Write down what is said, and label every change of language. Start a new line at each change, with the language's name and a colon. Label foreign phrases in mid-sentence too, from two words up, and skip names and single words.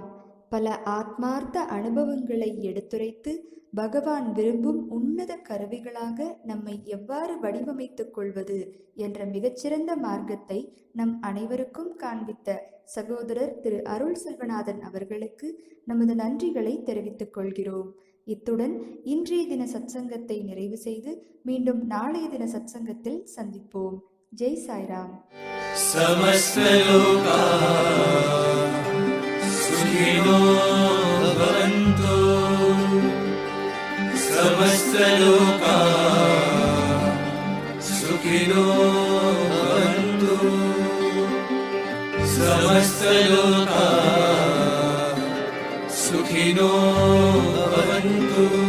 Tamil: பல ஆத்மார்த்த அனுபவங்களை எடுத்துரைத்து பகவான் விரும்பும் உன்னத கருவிகளாக நம்மை எவ்வாறு வடிவமைத்துக் கொள்வது என்ற மிகச்சிறந்த மார்க்கத்தை நம் அனைவருக்கும் காண்பித்த சகோதரர் திரு அருள் செல்வநாதன் அவர்களுக்கு நமது நன்றிகளை தெரிவித்துக் கொள்கிறோம். இத்துடன் இன்றைய தின சத்சங்கத்தை நிறைவு செய்து மீண்டும் நாளைய தின சத்சங்கத்தில் சந்திப்போம்.
Hindi: जय साईराम.
Sanskrit: सुखिनो भवन्तु समस्तलोकाः सुखिनो भवन्तु समस्तलोकाः सुखिनो भवन्तु।